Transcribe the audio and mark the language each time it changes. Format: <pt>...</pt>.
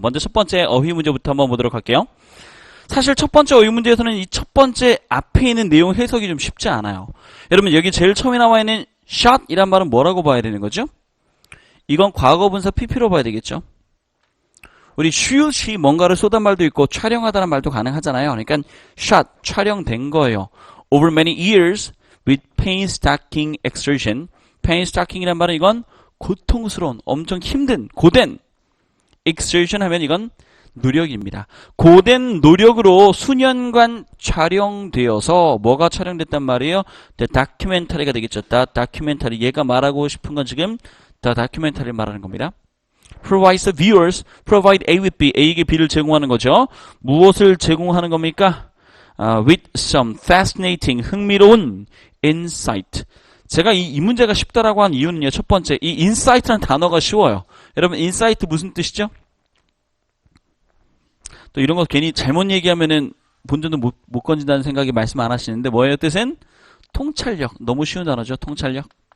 <ko>먼저 첫 번째 어휘 문제부터 한번 보도록 할게요. 사실 첫 번째 어휘 문제에서는 이 첫 번째 앞에 있는 내용 해석이 좀 쉽지 않아요. 여러분 여기 제일 처음에 나와 있는 shot 이란 말은 뭐라고 봐야 되는 거죠? 이건 과거분사 PP로 봐야 되겠죠. 우리 shoot이 뭔가를 쏟은 말도 있고 촬영하다는 말도 가능하잖아요. 그러니까 shot, 촬영된 거예요.</ko> <en>Over many years with painstaking exertion.</en> <ko>painstaking이란 말은 이건 고통스러운, 엄청 힘든, 고된 exertion 하면 이건 노력입니다. 고된 노력으로 수년간 촬영되어서 뭐가 촬영됐단 말이에요? The documentary가 되겠죠.</ko> <en>The documentary.</en> <ko>얘가 말하고 싶은 건 지금 The documentary를 말하는 겁니다.</ko> <en>Provides the viewers, provide A with B.</en> <ko>A에게 B를 제공하는 거죠. 무엇을 제공하는 겁니까?</ko> <en>With some fascinating,</en> <ko>흥미로운</ko> <en>insight.</en> <ko>제가 이 문제가 쉽다라고 한 이유는요. 첫 번째, 이 insight라는 단어가 쉬워요. 여러분, insight 무슨 뜻이죠? 또 이런 거 괜히 잘못 얘기하면은 본전도 못 건진다는 생각이 말씀 안 하시는데 뭐예요? 뜻은? 통찰력. 너무 쉬운 단어죠. 통찰력.</ko>